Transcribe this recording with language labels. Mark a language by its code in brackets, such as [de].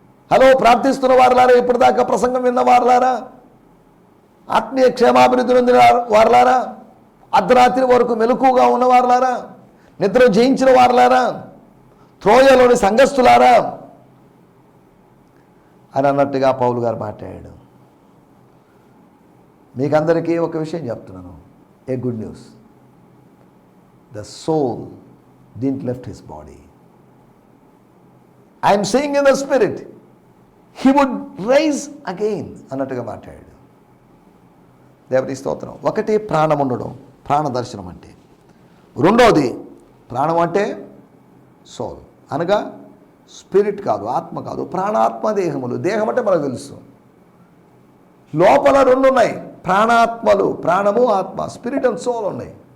[te] Hello, ప్రార్థిస్తున్న వారులారా, ఇప్పటిదాకా ప్రసంగం విన్న వారులారా, ఆత్మీయ క్షేమాభివృద్ధి నొందిన వారులారా, అర్ధరాత్రి వరకు మెలకుగా ఉన్న వారులారా, నిద్ర జయించిన వారులారా, త్రోయలోని సంఘస్థులారా అని అన్నట్టుగా పౌలు గారు మాట్లాడాడు. మీకందరికీ ఒక విషయం చెప్తున్నాను, [en] A good news. The soul didn't left his body. I am saying in the spirit, he would rise again [te] అన్నట్టుగా మాట్లాడాడు. దేవుని స్తోత్రం. 1 ప్రాణం ఉండడం, ప్రాణ దర్శనం అంటే. 2వది ప్రాణం అంటే సోల్, అనగా స్పిరిట్ కాదు, ఆత్మ కాదు, ప్రాణాత్మ దేహములు. దేహం అంటే మనకు తెలుసు, లోపల 2 ఉన్నాయి, ప్రాణాత్మలు, ప్రాణము ఆత్మ, స్పిరిట్ అండ్ సోల్ ఉన్నాయి.